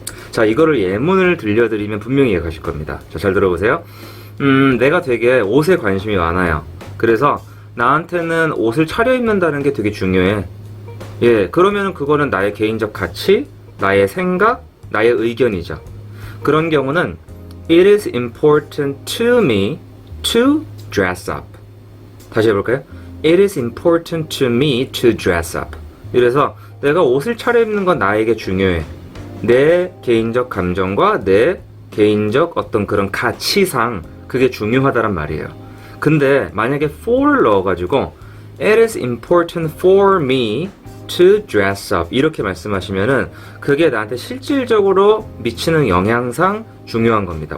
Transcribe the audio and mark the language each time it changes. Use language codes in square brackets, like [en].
[ko] 자, 이거를 예문을 들려드리면 분명히 이해가실 겁니다. 자, 잘 들어보세요. 내가 되게 옷에 관심이 많아요. 그래서 나한테는 옷을 차려입는다는 게 되게 중요해. 예, 그러면은 그거는 나의 개인적 가치, 나의 생각, 나의 의견이죠. 그런 경우는 [en] it is important to me to dress up. [ko] 다시 해볼까요? [en] It is important to me to dress up. [ko] 이래서 내가 옷을 차려입는 건 나에게 중요해. 내 개인적 감정과 내 개인적 어떤 그런 가치상 그게 중요하다란 말이에요. 근데 만약에 for를 넣어가지고 [en] it is important for me to dress up [ko] 이렇게 말씀하시면은 그게 나한테 실질적으로 미치는 영향상 중요한 겁니다.